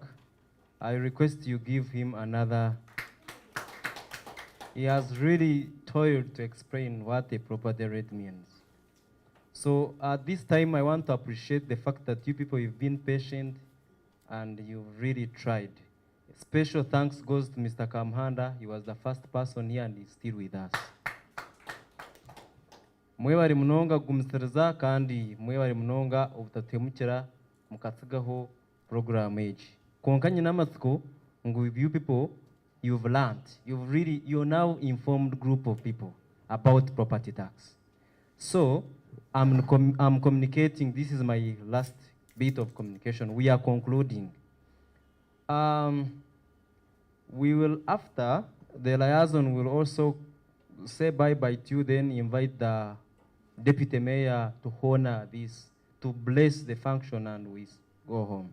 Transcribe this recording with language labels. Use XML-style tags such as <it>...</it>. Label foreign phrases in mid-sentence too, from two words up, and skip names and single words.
<en>I request you give him another. He has really toiled to explain what a property rate means. So at this time, I want to appreciate the fact that you people, you've been patient and you've really tried. Special thanks goes to Mr. Kamhanda. He was the first person here and he's still with us.</en> <nyn>Mwebari munonga gumisiriza kandi mwebari munonga obutatemukira mukatsigaho program age. Konkanye namatsiko ngu</nyn> <en>you people, you've learned. You're now informed group of people about property tax. So I'm communicating. This is my last bit of communication. We are concluding. We will, after the liaison, will also say bye-bye to you, then invite the Deputy Mayor to honor this, to bless the function, and we go home.</en>